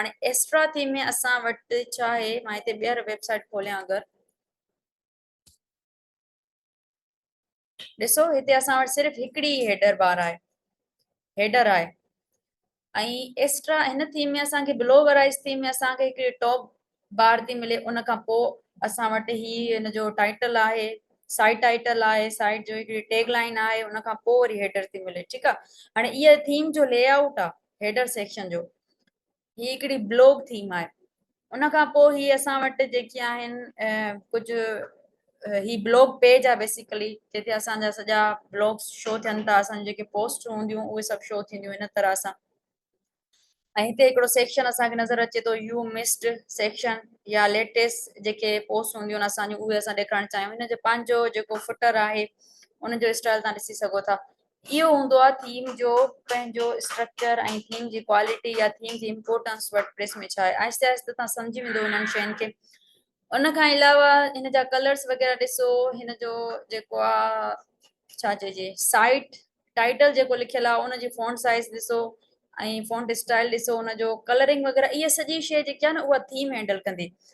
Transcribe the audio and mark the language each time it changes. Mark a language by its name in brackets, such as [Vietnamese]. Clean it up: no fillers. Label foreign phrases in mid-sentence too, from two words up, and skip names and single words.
[Sindhi] हाणे [English] extra theme [Sindhi] में असां वटि छा आहे, मां हिते ॿीहर वेबसाइट खोलियां, अगरि ॾिसो हिते असां वटि सिर्फ़ु हिकिड़ी [English] header bar [Sindhi] आहे, हेडर आहे। एक्स्ट्रा हिन थीम में असांखे बिलो वराइज थीम में असांखे हिकिड़ी [English] top bar [Sindhi] थी मिले। उन खां पोइ असां वटि ही हिन जो टाइटल आहे, [English] side title [Sindhi] आहे, साइड जो हिकिड़ी [English] tag line [Sindhi] आहे, उन खां पोइ वरी हेडर थी मिले। ठीकु आहे। हाणे इहा थीम जो लेआउट आहे [English] header section [Sindhi] जो, ही हिकिड़ी [English] blog theme [Sindhi] आहे। उन खां पोइ ही असां वटि जेकी आहिनि कुझु ही [English] blog page [Sindhi] आहे बेसिकली, जिते असांजा सॼा [English] blogs show [Sindhi] थियनि था, असांजी जेके पोस्ट हूंदियूं उहे सभु शो थींदियूं इन तरह सां। ऐं हिते हिकिड़ो सेक्शन असांखे नज़र अचे थो [English] you missed section, [Sindhi] या लेटेस्ट जेके पोस्ट हूंदियूं आहिनि असांजूं उहे असां ॾेखारणु चाहियूं। हिन जो पंहिंजो जेको फुटर आहे उनजो स्टाइल तव्हां ॾिसी सघो था। इहो हूंदो आहे थीम जो पंहिंजो स्ट्रक्चर ऐं थीम जी क्वालिटी या थीम जी इम्पोर्टेंस वर्डप्रेस में छा आहे। आहिस्ते आहिस्ते तव्हां सम्झी वेंदो हिननि शयुनि खे। उन खां अलावा हिन जा कलर्स वग़ैरह ॾिसो, हिन जो जेको आहे छा चइजे [English] site title [Sindhi] जेको लिखियलु आहे उनजी [English] font size [Sindhi] ॾिसो ऐं [English] font style [Sindhi] ॾिसो, उनजो कलरिंग वग़ैरह, इहा सॼी शइ जेकी आहे न उहा [English] theme handle [Sindhi] कंदी।